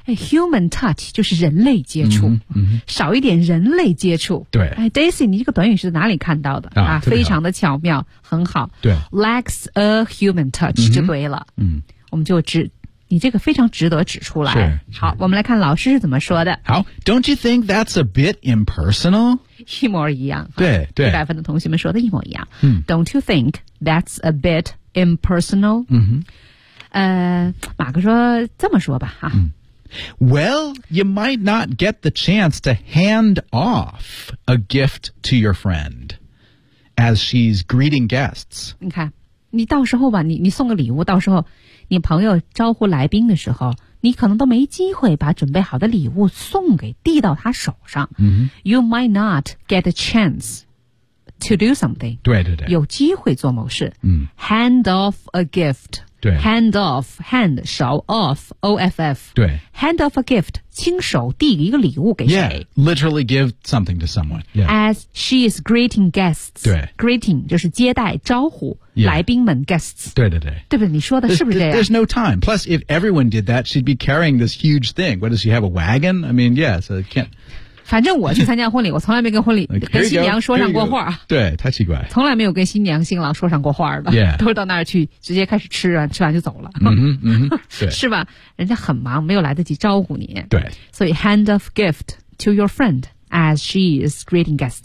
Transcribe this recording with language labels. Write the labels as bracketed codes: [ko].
[zh] 哎、 [en] Human touch [zh] 就是人类接触、 mm-hmm. 少一点人类接触对、哎、Daisy 你这个短语是哪里看到的啊非常的巧妙很好对 [en] Lacks a human touch、mm-hmm. [zh] 就对了、嗯、我们就指你这个非常值得指出来是是好我们来看老师是怎么说的 [en] 好 Don't you think that's a bit impersonal? [zh] 一模一样对对，一百分的同学们说的一模一样、嗯、 [en] Don't you think that's a bit impersonal?、嗯、 [zh] 马克说这么说吧、啊 [en] 嗯、Well, you might not get the chance to hand off a gift to your friend as she's greeting guests [zh] 你看你到时候吧 你送个礼物到时候你朋友招呼来宾的时候你可能都没机会把准备好的礼物送给递到他手上、 mm-hmm. [en] You might not get a chance to do something [zh] 对对对有机会做某事、 mm. [en] Hand off a gift [zh] 对 [en] Hand off Hand 手 off O-F-F [zh] 对 [en] Hand off a gift [zh] 亲手递一个礼物给谁 [en] Yeah Literally give something to someone、yeah. As she is greeting guests [zh] 对 Greeting 就是接待招呼 [en] Yeah. [zh] 来宾们 guests 对对对对不对你说的是不是这样 [en] there's no time plus if everyone did that she'd be carrying this huge thing what does she have a wagon I mean yeah so can't [zh] 反正我去参加婚礼我从来没跟婚礼、 [en] like, [zh] 跟新娘说上过话 go, 对太奇怪从来没有跟新娘新郎说上过话的、 [en] yeah. [zh] 都是到那儿去直接开始吃完吃完就走了、 mm-hmm, mm-hmm, 对是吧人家很忙没有来得及招呼你对 [en] 所以 hand of gift to your friend as she is greeting guests